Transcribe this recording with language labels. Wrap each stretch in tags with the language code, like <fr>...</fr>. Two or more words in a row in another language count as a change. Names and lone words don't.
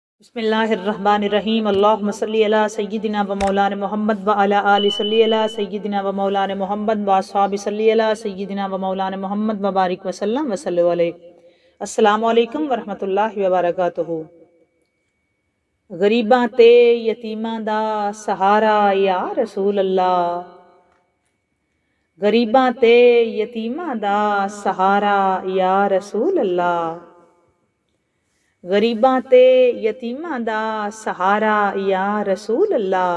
<ar>بسم الله الرحمن الرحيم اللهم صل على سيدنا ومولانا محمد وعلى آل صل على سيدنا ومولانا محمد وأصحاب صل على سيدنا ومولانا محمد وبارك وسلم وصلوا عليه. السلام عليكم ورحمة الله وبركاته.</ar> <pa>غریباں تے یتیماں دا سہارا</pa> <ar>يا رسول الله,</ar> <pa>غریباں تے یتیماں دا سہارا</pa> <ar>يا رسول الله,</ar> <pa>غریباں تے یتیماں دا سہارا</pa> <ar>يا رسول الله.</ar>